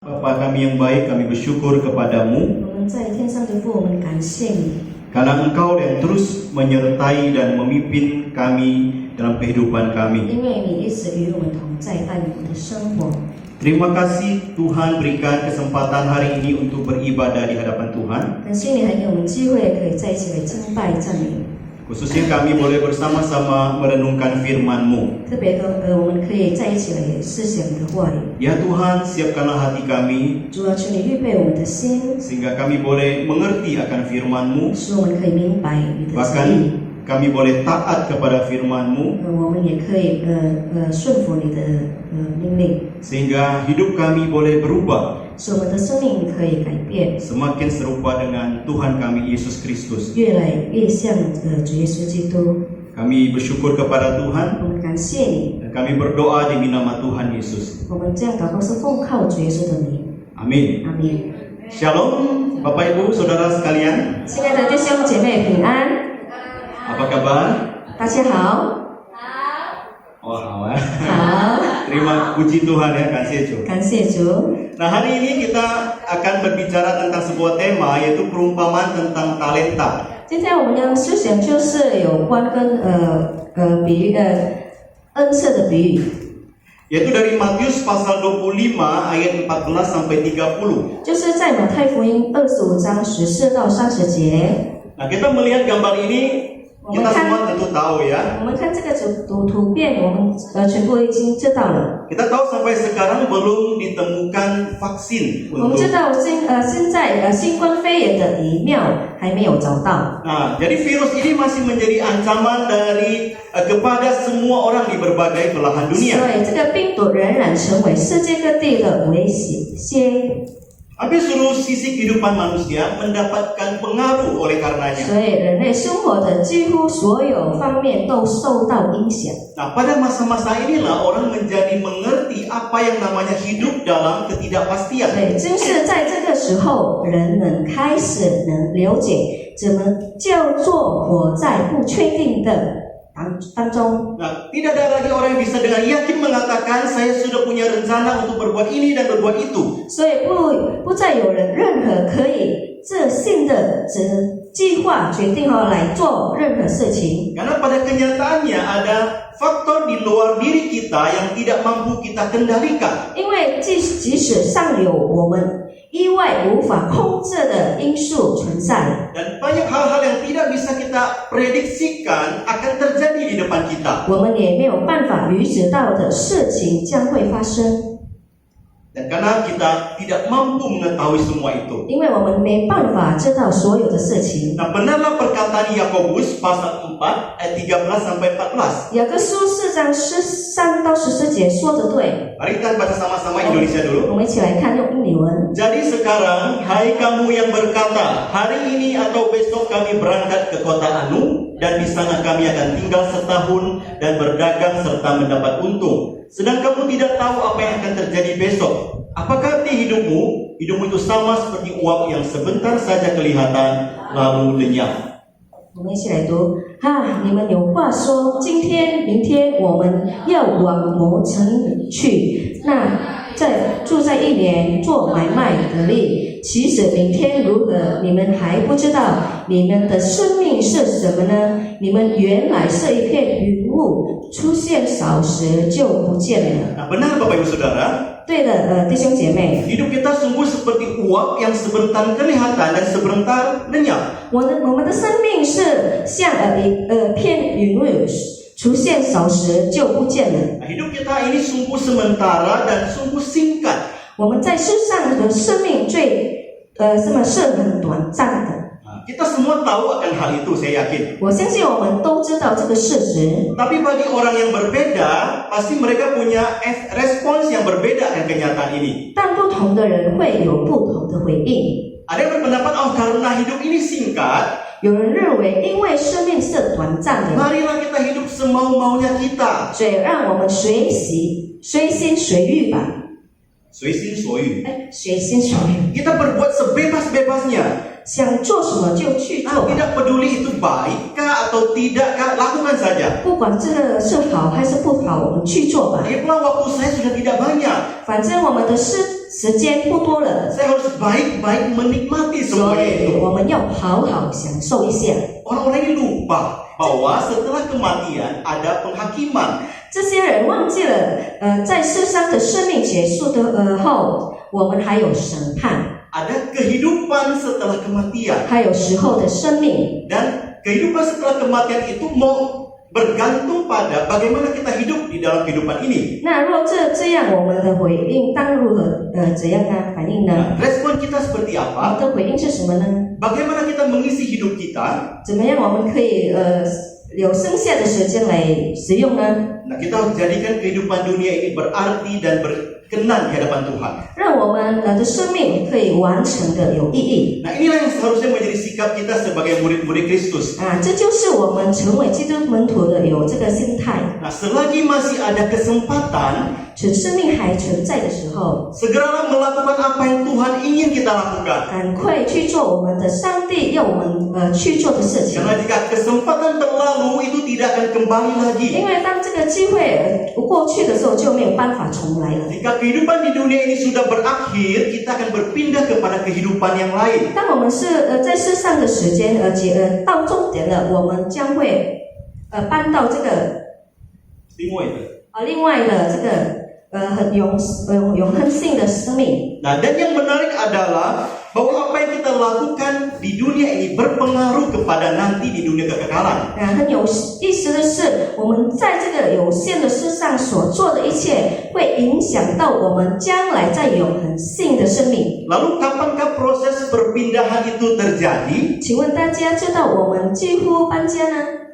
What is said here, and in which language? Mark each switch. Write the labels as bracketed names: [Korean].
[Indonesian] Bapa kami yang baik, kami bersyukur kepadamu [Chinese] 我们在天上的父，我们感谢你， [Indonesian] karena Engkau yang terus menyertai dan memimpin kami dalam kehidupan kami. [Chinese] 因为你一直与我们同在，带领我们的生活。 [Indonesian] Terima kasih Tuhan berikan kesempatan hari ini untuk beribadah di hadapan Tuhan. [Chinese] 感谢你还给我们机会，可以在一起来敬拜赞美。 [Indonesian] Khususnya kami boleh bersama-sama merenungkan firman-Mu. [Chinese] 特别我们可以在一起来思想你的话语。 [Indonesian] Ya Tuhan, siapkanlah hati kami [Chinese] 主啊，求你预备我们的心， [Indonesian] sehingga kami boleh mengerti akan firman-Mu. [Chinese] 使我们可以明白你的旨意。 [Indonesian] Bahkan kami boleh taat kepada firman-Mu [Chinese] 我们也可以顺服你的命令， [Indonesian] sehingga hidup kami boleh berubah [Chinese] 使我们的生命可以改变， [Indonesian] semakin serupa dengan Tuhan kami Yesus Kristus. [Chinese] 越来越像主耶稣基督。 [Indonesian] Kami bersyukur kepada Tuhan [Chinese] 我们感谢你， [Indonesian] dan kami berdoa demi nama Tuhan Yesus. [Chinese] 我们这样祷告是奉靠主耶稣的名， [Indonesian] Amin. [Chinese] 阿门。 [Indonesian] Shalom Bapak Ibu Saudara sekalian. [Chinese] 亲爱的弟兄姐妹平安， [Indonesian] Apa kabar? [Chinese] 大家好， [Indonesian] Oh, halo. [Chinese] 好， [Indonesian] Terima puji Tuhan ya, kasih Tuhan. [Chinese] 感谢主。 [Indonesian] Nah, hari ini kita akan berbicara tentang sebuah tema, yaitu perumpamaan tentang talenta. [Chinese] 今天我们要思想就是有关跟比喻的恩赐的比喻， [Indonesian] Yaitu dari Matius pasal 25 ayat 14 sampai 30. [Chinese] 就是在马太福音25章14到30节。 [Indonesian] Nah, kita melihat gambar ini, kita semua tentu tahu ya. [Chinese] 我们看这个图片，我们全部已经知道了。 [Indonesian] Kita tahu sampai sekarang belum ditemukan vaksin [Chinese] 我们 [Indonesian] untuk. [Chinese] 知道现在新冠肺炎的疫苗还没有找到， [Indonesian] Nah, jadi virus ini masih menjadi ancaman dari kepada semua orang di berbagai belahan [Chinese] 所 [Indonesian] dunia. [Chinese] 以这个病毒仍然成为世界各地的威胁。 [Indonesian] Hampir seluruh sisi kehidupan manusia mendapatkan pengaruh oleh karenanya. [Chinese] 所以人类生活的几乎所有方面都受到影响。 [Indonesian] Nah, pada masa-masa inilah orang menjadi mengerti apa yang namanya hidup dalam ketidakpastian. [Chinese] 对，正是在这个时候，人们开始能了解怎么叫做活在不确定的当中。 [Indonesian] Nah, tidak ada lagi orang yang bisa dengan yakin mengatakan saya sudah punya rencana untuk berbuat ini dan berbuat itu. [Chinese] 所以不再有人任何可以自信的计划决定来做任何事情， [Indonesian] Karena pada kenyataannya ada faktor di luar diri kita yang tidak mampu kita kendalikan. [Chinese] 因为即使上有我们意外无法控制的因素存在， [Indonesian] Dan banyak hal-hal yang tidak bisa kita prediksikan akan terjadi di depan kita. [Chinese] 我们也没有办法预知到的事情将会发生， [Indonesian] Dan karena kita tidak mampu mengetahui semua itu. [Chinese] 因为我们没办法知道所有的事情。 [Indonesian] Nah, benarlah perkataan Yakobus pasal 4 ayat 13 sampai 14. [Chinese] 雅各书4章13到14节说的对， [Indonesian] Mari kita baca sama-sama Indonesia [Chinese] 我 [Indonesian] dulu. [Chinese] 们一起来看用英文。 [Indonesian] Jadi sekarang, hai kamu yang berkata, hari ini atau besok kami berangkat ke kota Anu, dan di sana kami akan tinggal setahun dan berdagang serta mendapat untung. Sedang kamu tidak tahu apa yang akan terjadi besok. Apakah arti hidupmu? Hidupmu itu sama seperti uap yang sebentar saja kelihatan, lalu lenyap. [Chinese] 我们一起来读你们有话说，今天、明天我们要往某城去，那住在一年做买卖得利。其实明天如何，你们还不知道。你们的生命是什么呢？你们原来是一片云雾，出现少时就不见了。 [Indonesian] Nah, benar Bapak Ibu Saudara, [Chinese] 对的，弟兄姐妹， [Indonesian] hidup kita sungguh seperti uap yang sebentar kelihatan dan sebentar lenyap. [Chinese] 我们的生命是像片云雾，出现少时就不见了。 [Indonesian] Nah, hidup kita ini sungguh sementara dan sungguh singkat. [Chinese] 我们在世上的生命是很短暂的。 [Indonesian] Nah, kita semua tahu akan hal itu, saya yakin. [Chinese] 我相信我们都知道这个事实， [Indonesian] Tapi bagi orang yang berbeda, pasti mereka punya respons yang berbeda dengan kenyataan ini. [Chinese] 但不同的人会有不同的回应。 [Indonesian] Ada yang berpendapat, karena hidup ini singkat, [Chinese] 有人认为，因为生命是短暂的， [Indonesian] marilah kita hidup semau-maunya kita. [Chinese] 所以让我们随心随欲吧。随心所欲。随心所欲， [Indonesian] Kita berbuat sebebas-bebasnya. [Chinese] 想做什么就去做， [Indonesian] Tidak peduli itu baik kah atau tidak kah, lakukan saja. [Chinese] 不管这个是好还是不好，我们去做吧。 [Indonesian] Lagi pula waktu saya sudah tidak banyak. [Chinese] 反正我们的时间不多了， [Indonesian] Saya harus baik-baik menikmati [Chinese] 所 [Indonesian] semuanya [Chinese] 以 [Indonesian] itu. [Chinese] 我们要好好享受一下。 [Indonesian] Orang-orang ini lupa bahwa setelah kematian ada penghakiman. [Chinese] 这些人忘记了，在世上的生命结束的后，我们还有审判， [Indonesian] Ada kehidupan setelah kematian. [Chinese] 还有时候的生命。 [Indonesian] Dan kehidupan setelah kematian itu mau bergantung pada bagaimana kita hidup di dalam kehidupan ini. [Chinese] 那若这样，我们的回应当如何怎样呢？反应呢？ [Indonesian] Respon kita seperti [Chinese] 我 [Indonesian] apa? [Chinese] 们的回应是什么呢？ [Indonesian] Bagaimana kita mengisi hidup kita? [Chinese] 怎么样我们可以有剩下的时间来使用呢？ [Indonesian] Nah, kita harus jadikan kehidupan dunia ini berarti dan berkenan di hadapan Tuhan. [Chinese] 让我们的生命可以完成的有意义 [Indonesian] Nah, inilah yang seharusnya menjadi sikap kita sebagai murid-murid Kristus. 啊！ [Chinese] 这就是我们成为基督门徒的有这个心态。 [Indonesian] Nah, selagi masih ada kesempatan, [Chinese] 存生命还存在的时候， [Indonesian] segeralah melakukan apa yang Tuhan ingin kita lakukan. [Chinese] 赶快去做我们的上帝要我们去做的事情。 [Indonesian] Karena jika kesempatan berlalu, itu tidak akan kembali lagi. [Chinese] 因为当这个机会过去的时候，就没有办法重来了。 [Indonesian] Jika kehidupan di dunia ini sudah berakhir, kita akan berpindah kepada kehidupan yang lain. [Chinese] 当我们在世上的时间到终点了，我们将会搬到这个另外的这个很永恒性的生命。 [Indonesian] Nah, dan yang menarik adalah bahwa apa yang kita lakukan di dunia ini berpengaruh kepada nanti di dunia kekekalan. [Chinese] 很有意思的是，我们在这个有限的世上所做的一切，会影响到我们将来在永恒性的生命。 [Indonesian] Lalu kapankah proses perpindahan itu terjadi? [Chinese] 请问大家知道我们几乎搬家呢？